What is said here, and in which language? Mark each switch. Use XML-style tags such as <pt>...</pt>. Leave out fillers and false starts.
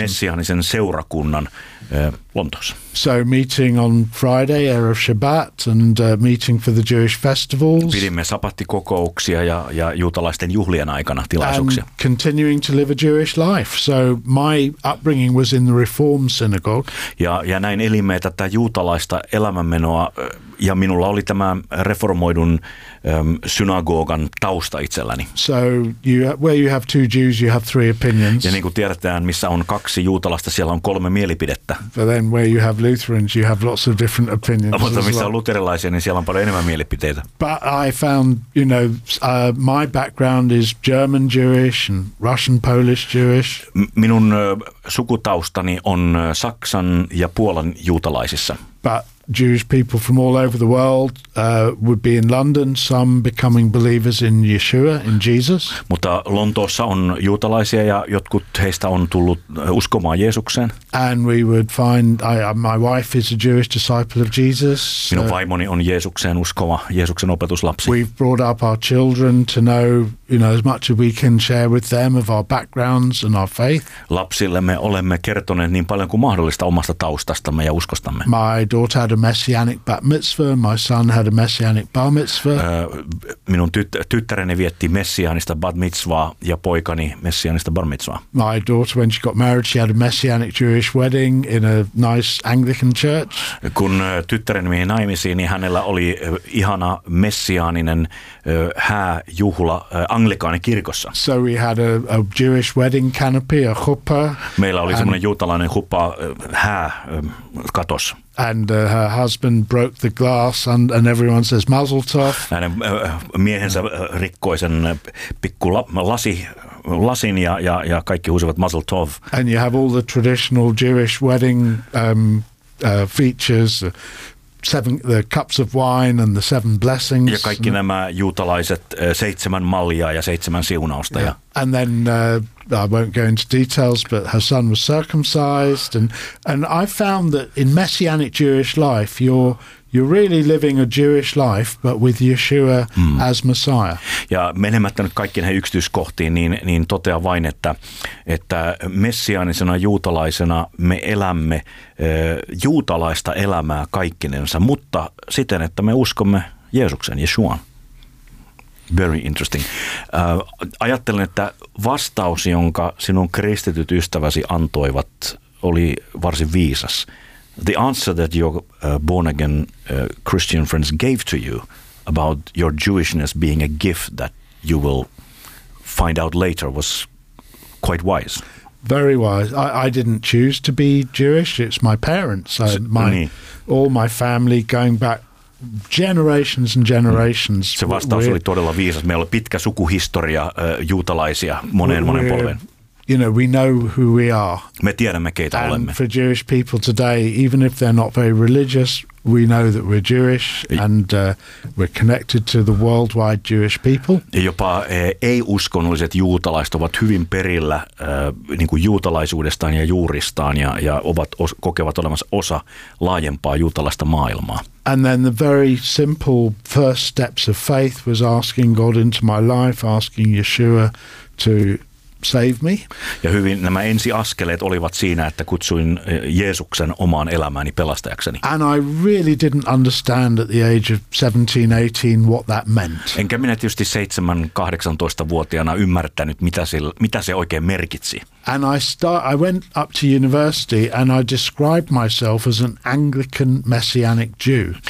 <fi>Messianisen seurakunnan Lontoossa.</fi> <en>So meeting on Friday, Erev Shabbat, and meeting for the Jewish festivals.</en> <fi>Pidimme sabattikokouksia ja juutalaisten juhlien aikana tilaisuuksia.</fi> <en>And continuing to live a Jewish life. So my upbringing was in the Reform synagogue.</en> <fi>Ja näin elimme tätä juutalaista elämänmenoa, ja minulla oli tämä reformoidun synagogan tausta itselläni.</fi> <en>So you, where you have two Jews, you have three opinions.</en> <fi>Ja niin kuin tiedetään, missä on kaksi juutalaista, siellä on kolme mielipidettä.</fi> <en>But then where you have Lutherans, you have lots of different opinions.</en> <fi>Mutta missä on luterilaisia, niin siellä on paljon enemmän mielipiteitä.</fi> <en>But I found, you know, my background is German Jewish and Russian Polish Jewish.</en> <fi>Minun sukutaustani on Saksan ja Puolan juutalaisissa.</fi> <en>But Jewish people from all over the world would be in London, some becoming believers in Yeshua, in Jesus.</en> <fi>Mutta Lontoossa on juutalaisia ja jotkut heistä on tullut uskomaan Jeesukseen.</fi> <en>And we would find, my wife is a Jewish disciple of Jesus.</en> <fi>Minun vaimoni on Jeesukseen uskova, Jeesuksen opetuslapsi.</fi> <en>We've brought up our children to know you know, as much as we can share with them of our backgrounds and our faith.</en> <fi>Lapsillemme olemme kertoneet niin paljon kuin mahdollista omasta taustastamme ja uskostamme.</fi> <en>My daughter had a messianic bat mitzvah, my son had a messianic bar mitzvah.</en> <fi>Minun tyttäreni vietti messianista bat mitzvaa ja poikani messianista bar mitzvaa.</fi> <en>My daughter, when she got married, she had a messianic Jewish wedding in a nice Anglican church.</en> <fi>Kun tyttäreni meni naimisiin, niin hänellä oli ihana messiaaninen hääjuhla anglikaani kirkossa.</fi> <en>So we had a Jewish wedding canopy, a chuppah.</en> <fi>Meillä oli semmoinen juutalainen chuppah hää katos.</fi> <en>And her husband broke the glass and everyone says mazel tov.</en> <fi>Hänen miehensä rikkoi sen pikku lasin ja kaikki huusivat mazel tov.</fi> <en>And you have all the traditional Jewish wedding features. The cups of wine and the seven blessings.</en> <fi>Ja kaikki nämä juutalaiset seitsemän mallia ja seitsemän siunausta.</fi> <en>Yeah. And then I won't go into details, but her son was circumcised, and I found that in messianic Jewish life, you're really living a Jewish life, but with Yeshua as Messiah.</en> <fi>Ja menemättä nyt kaikki näihin yksityiskohtiin, niin totean vain, että messiaanisena juutalaisena me elämme juutalaista elämää kaikkinensa, mutta siten, että me uskomme Jeesuksen, Yeshuaan.</fi> <en>Very interesting.</en> <fi>Ajattelen, että vastaus, jonka sinun kristityt ystäväsi antoivat, oli varsin viisas.</fi> <en>The answer that your born-again Christian friends gave to you about your Jewishness being a gift that you will find out later was quite wise. Very wise. I didn't choose to be Jewish. It's my parents. All my family going back generations and generations.</en> <fi>Se vastaus oli todella viisas. Meillä on pitkä sukuhistoria juutalaisia monen polven.</fi> <en>You know, we know who we are.</en> <fi>Me tiedämme, keitä olemme.</fi> <en>And for Jewish people today, even if they're not very religious, we know that we're Jewish and we're connected to the worldwide Jewish people.</en> <fi>Jopa ei-uskonnolliset juutalaiset ovat hyvin perillä niin kuin juutalaisuudestaan ja juuristaan ja kokevat olemassa osa laajempaa juutalaista maailmaa.</fi> <en>And then the very simple first steps of faith was asking God into my life, asking Yeshua to save me.</en> <fi>Ja hyvin nämä ensiaskeleet olivat siinä, että kutsuin Jeesuksen omaan elämääni pelastajakseni.</fi> <en>And I really didn't understand at the age of 17, 18 what that meant.</en> <fi>Enkä minä tietysti 17-18-vuotiaana ymmärtänyt, mitä se oikein merkitsi.</fi> <en>And I went up to university and I described myself as an Anglican messianic Jew.</en>